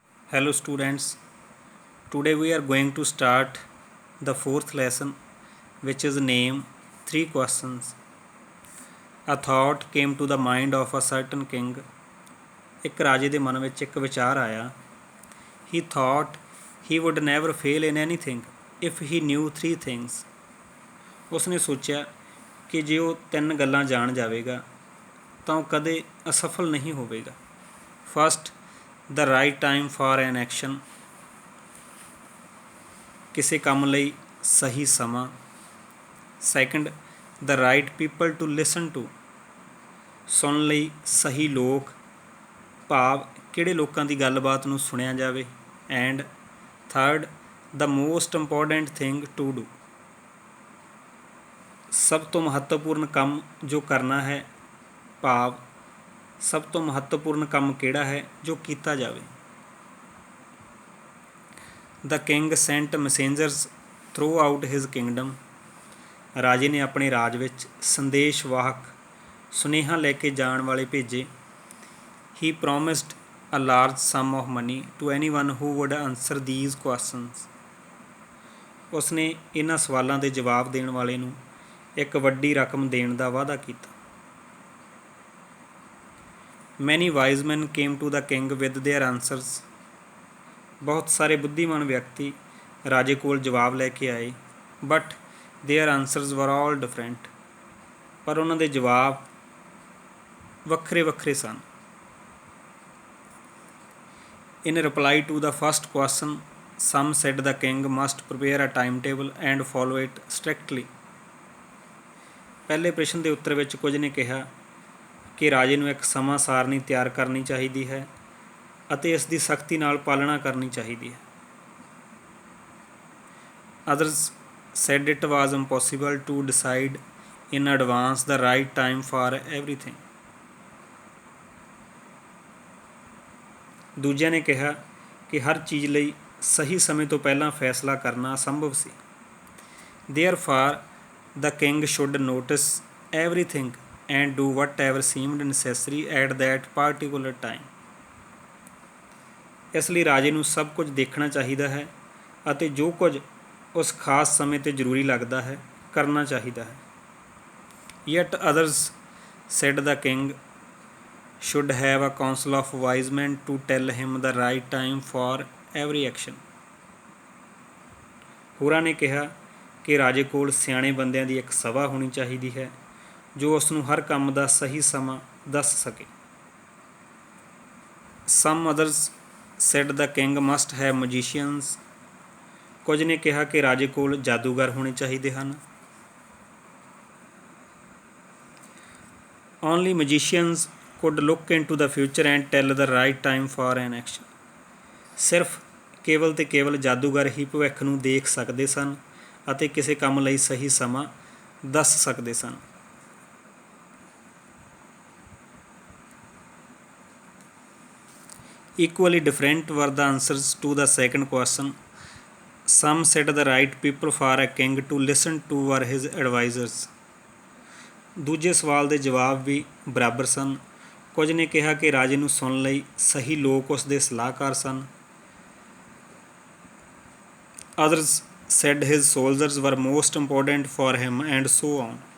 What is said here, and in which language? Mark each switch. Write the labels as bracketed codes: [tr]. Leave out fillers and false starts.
[en] Hello students, today we are going to start the fourth lesson which is named Three Questions. A thought came to the mind of a certain king. [pa] ਇੱਕ ਰਾਜੇ ਦੇ ਮਨ ਵਿੱਚ ਇੱਕ ਵਿਚਾਰ ਆਇਆ. [en] He thought he would never fail in anything if he knew three things. [pa] ਉਸਨੇ ਸੋਚਿਆ ਕਿ ਜੇ ਉਹ ਤਿੰਨ ਗੱਲਾਂ ਜਾਣ ਜਾਵੇਗਾ ਤਾਂ ਉਹ ਕਦੇ ਅਸਫਲ ਨਹੀਂ ਹੋਵੇਗਾ. [en] First, the right time for an action. [pa] ਕਿਸੇ ਕੰਮ ਲਈ ਸਹੀ ਸਮਾਂ. [en] Second, the right people to listen to. [pa] ਸੁਣਨ ਲਈ ਸਹੀ ਲੋਕ, ਭਾਵ ਕਿਹੜੇ ਲੋਕਾਂ ਦੀ ਗੱਲਬਾਤ ਨੂੰ ਸੁਣਿਆ ਜਾਵੇ. [en] And third, the most important thing to do. [pa] ਸਭ ਤੋਂ ਮਹੱਤਵਪੂਰਨ ਕੰਮ ਜੋ ਕਰਨਾ ਹੈ, ਭਾਵ ਸਭ ਤੋਂ ਮਹੱਤਵਪੂਰਨ ਕੰਮ ਕਿਹੜਾ ਹੈ ਜੋ ਕੀਤਾ ਜਾਵੇ. [en] The king sent messengers throughout his kingdom. [pa] ਰਾਜੇ ਨੇ ਆਪਣੇ ਰਾਜ ਵਿੱਚ ਸੰਦੇਸ਼ਵਾਹਕ ਸੁਨੇਹਾ ਲੈ ਕੇ ਜਾਣ ਵਾਲੇ ਭੇਜੇ. [en] He promised a large sum of money to anyone who would answer these questions. [pa] ਉਸਨੇ ਇਹਨਾਂ ਸਵਾਲਾਂ ਦੇ ਜਵਾਬ ਦੇਣ ਵਾਲੇ ਨੂੰ ਇੱਕ ਵੱਡੀ ਰਕਮ ਦੇਣ ਦਾ ਵਾਅਦਾ ਕੀਤਾ. [en] Many wise men came to the king with their answers. [pa] ਬਹੁਤ ਸਾਰੇ ਬੁੱਧੀਮਾਨ ਵਿਅਕਤੀ ਰਾਜੇ ਕੋਲ ਜਵਾਬ ਲੈ ਕੇ ਆਏ. [en] But their answers were all different. [pa] ਪਰ ਉਹਨਾਂ ਦੇ ਜਵਾਬ ਵੱਖਰੇ ਵੱਖਰੇ ਸਨ. [en] In reply to the first question, some said the king must prepare a timetable and follow it strictly. [pa] ਪਹਿਲੇ ਪ੍ਰਸ਼ਨ ਦੇ ਉੱਤਰ ਵਿੱਚ ਕੁਝ ਨੇ ਕਿਹਾ ਕਿ ਰਾਜੇ ਨੂੰ ਇੱਕ ਸਮਾਂ ਸਾਰਣੀ ਤਿਆਰ ਕਰਨੀ ਚਾਹੀਦੀ ਹੈ ਅਤੇ ਇਸ ਦੀ ਸਖਤੀ ਨਾਲ ਪਾਲਣਾ ਕਰਨੀ ਚਾਹੀਦੀ ਹੈ. [en] Others said it was impossible to decide in advance the right time for everything. [pa] ਦੂਜਿਆਂ ਨੇ ਕਿਹਾ ਕਿ ਹਰ ਚੀਜ਼ ਲਈ ਸਹੀ ਸਮੇਂ ਤੋਂ ਪਹਿਲਾਂ ਫੈਸਲਾ ਕਰਨਾ ਅਸੰਭਵ ਸੀ. [en] Therefore, the king should notice everything and do whatever seemed necessary at that particular time. [pa] ਇਸ ਲਈ ਰਾਜੇ ਨੂੰ ਸਭ ਕੁਝ ਦੇਖਣਾ ਚਾਹੀਦਾ ਹੈ ਅਤੇ ਜੋ ਕੁਝ ਉਸ ਖਾਸ ਸਮੇਂ 'ਤੇ ਜ਼ਰੂਰੀ ਲੱਗਦਾ ਹੈ ਕਰਨਾ ਚਾਹੀਦਾ ਹੈ. [en] Yet others said the king should have a council of wise men to tell him the right time for every action. [pa] ਹੋਰਾਂ ਨੇ ਕਿਹਾ ਕਿ ਰਾਜੇ ਕੋਲ ਸਿਆਣੇ ਬੰਦਿਆਂ ਦੀ ਇੱਕ ਸਭਾ ਹੋਣੀ ਚਾਹੀਦੀ ਹੈ ਜੋ ਉਸ ਨੂੰ ਹਰ ਕੰਮ ਦਾ ਸਹੀ ਸਮਾਂ ਦੱਸ ਸਕੇ. [en] Some others said the king must have magicians. [pa] ਕੁਝ ਨੇ ਕਿਹਾ ਕਿ ਰਾਜੇ ਕੋਲ ਜਾਦੂਗਰ ਹੋਣੇ ਚਾਹੀਦੇ ਹਨ. [en] Only magicians could look into the future and tell the right time for an action. [pa] ਸਿਰਫ ਕੇਵਲ ਤੇ ਕੇਵਲ ਜਾਦੂਗਰ ਹੀ ਭਵਿੱਖ ਨੂੰ ਦੇਖ ਸਕਦੇ ਸਨ ਅਤੇ ਕਿਸੇ ਕੰਮ ਲਈ ਸਹੀ ਸਮਾਂ ਦੱਸ ਸਕਦੇ ਸਨ. [en] Equally different were the answers to the second question. Some said the right people for a king to listen to were his advisors. [pa] ਦੂਜੇ ਸਵਾਲ ਦੇ ਜਵਾਬ ਵੀ ਬਰਾਬਰ ਸਨ. ਕੁਝ ਨੇ ਕਿਹਾ ਕਿ ਰਾਜੇ ਨੂੰ ਸੁਣਨ ਲਈ ਸਹੀ ਲੋਕ ਉਸ ਦੇ ਸਲਾਹਕਾਰ ਸਨ. [en] Others said his soldiers were most important for him and so on.